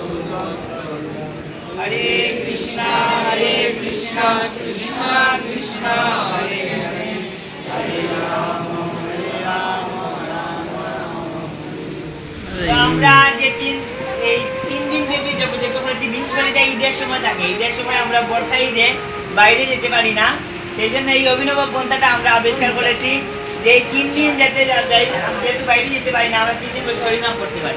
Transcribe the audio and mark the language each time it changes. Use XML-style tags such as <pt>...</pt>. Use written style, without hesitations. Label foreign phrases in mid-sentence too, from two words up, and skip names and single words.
<sa>हरे कृष्णा कृष्णा कृष्णा हरे हरे हरे राम राम राम।</sa> <bn>আমরা যে এই 3 দিন ব্যাপী যজ্ঞ করেছি, বিশেষ করে ঈদের সময় থাকে। ঈদের সময় আমরা বর্ষা ঈদে বাইরে যেতে পারি না, সেই জন্য এই অভিনব পন্থাটা আমরা আবিষ্কার করেছি যে 3 দিন যেহেতু বাইরে যেতে পারি না, আমরা 3 দিন বসে হরিনাম করতে পারি।</bn>